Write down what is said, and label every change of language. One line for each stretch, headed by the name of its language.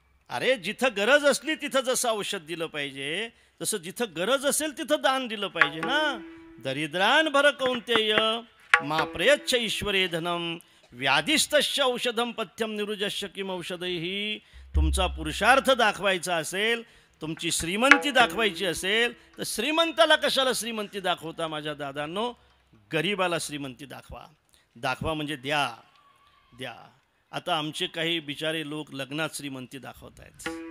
Marathi: अरे जिथं गरज असली तिथं जसं औषध दिलं पाहिजे, तसं जिथं गरज असेल तिथं दान दिलं पाहिजे ना.
Sanskrit: दरिद्रान भर कौंतेय मा प्रयच्छ ईश्वरे धनम व्याधिस्तस्य औषधम पथ्यम निरुजस्य किम औषधैहि.
Marathi: तुमचा पुरुषार्थ दाखवायचा असेल, तुमची श्रीमंती दाखवायची असेल तर श्रीमंताला कशाला श्रीमंती दाखवता माझ्या दादांनो. गरीबाला श्रीमंती दाखवा म्हणजे द्या. आता आमचे काही बिचारे लोक लग्नात श्रीमंती दाखवत आहेत.